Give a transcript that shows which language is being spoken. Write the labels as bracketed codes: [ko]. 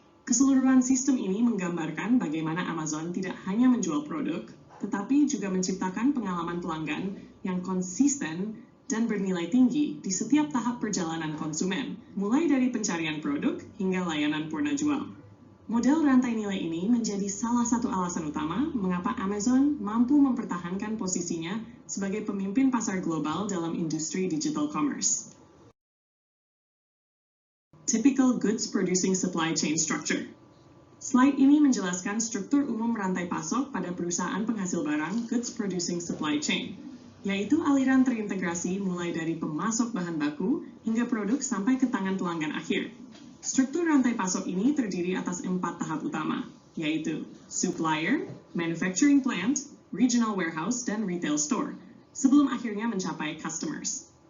[id] Keseluruhan sistem ini menggambarkan bagaimana Amazon tidak hanya menjual produk, tetapi juga menciptakan pengalaman pelanggan yang konsisten dan bernilai tinggi di setiap tahap perjalanan konsumen, mulai dari pencarian produk hingga layanan purna jual. Model rantai nilai ini menjadi salah satu alasan utama mengapa Amazon mampu mempertahankan posisinya sebagai pemimpin pasar global dalam industri digital commerce. [en] Typical goods producing supply chain structure. [id] Slide ini menjelaskan struktur umum rantai pasok pada perusahaan penghasil barang goods producing supply chain, yaitu aliran terintegrasi mulai dari pemasok bahan baku hingga produk sampai ke tangan pelanggan akhir. Struktur rantai pasok ini terdiri atas 4 tahap utama, yaitu supplier, manufacturing plant, regional warehouse, dan retail store, sebelum akhirnya mencapai customers.